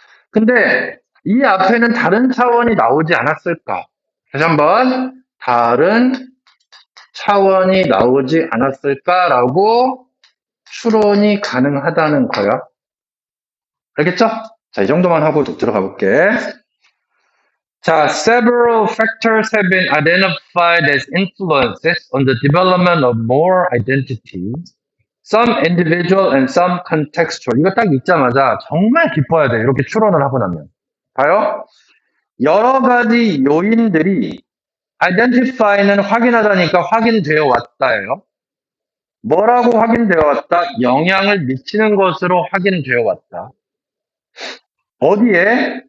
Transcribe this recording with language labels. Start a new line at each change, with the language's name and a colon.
Korean: 근데 이 앞에는 다른 차원이 나오지 않았을까? 다시 한번, 다른 차원이 나오지 않았을까라고 추론이 가능하다는 거야. 알겠죠? 자, 이 정도만 하고 들어가 볼게.
English: 자, several factors have been identified as influences on the development of more identities. Some individual and some contextual.
Korean: 이거 딱 읽자마자 정말 기뻐야 돼. 이렇게 추론을 하고 나면. 봐요. 여러 가지 요인들이 identify는 확인하다니까 확인되어 왔다예요. 뭐라고 확인되어 왔다? 영향을 미치는 것으로 확인되어 왔다. 어디에?